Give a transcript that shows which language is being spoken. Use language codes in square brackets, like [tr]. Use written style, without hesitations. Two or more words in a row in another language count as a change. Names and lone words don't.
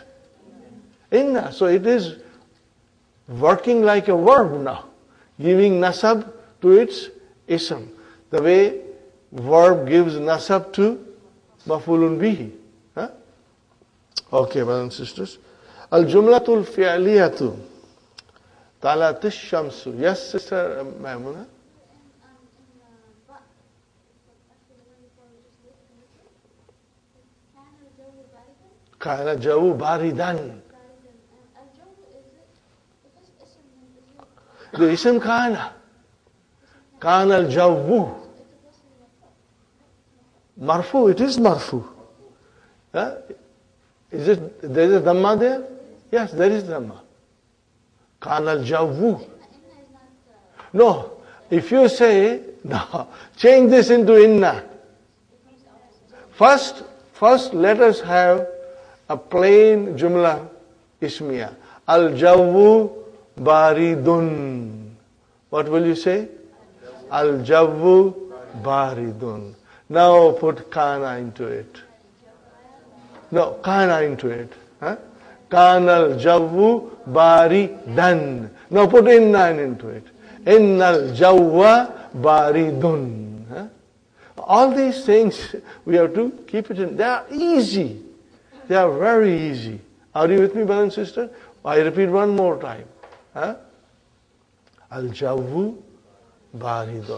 [en] Inna. So it is working like a verb now, giving nasab to its ism. The way verb gives nasab to [ar] مفعول به. [en] Okay, brothers and sisters. [ar] الجملة الفعلية. طلعت الشمس. [en] Yes, Sister Maimuna? [ar] كان الجو باردا. [en] The ism kana. [ar] كان الجو. مرفوع, [en] it is marfu. Is it, there is a dhamma there? Yes, there is dhamma. [ar] كان الجو. [en] No, if you say, no, change this into inna. First let us have a plain [ar] جملة اسمية. الجو بارد. [en] What will you say? [ar] الجو بارد. [en] Now put kana into it. No, kana into it. Huh? [ar] كان الجو باردا. [en] Now put inna into it. [ar] إن الجو بارد. [en] Huh? All these things we have to keep it in. They are easy. They are very easy. Are you with me, brother and sister? I repeat one more time. Huh? [ar] الجو بارد.